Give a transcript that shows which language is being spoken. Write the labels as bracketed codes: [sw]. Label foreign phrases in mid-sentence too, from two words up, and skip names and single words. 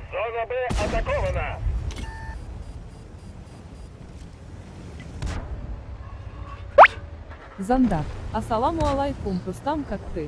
[ru] Зона Б атакована. Зандар. [ar] السلام عليكم, [ru] Рустам, как ты?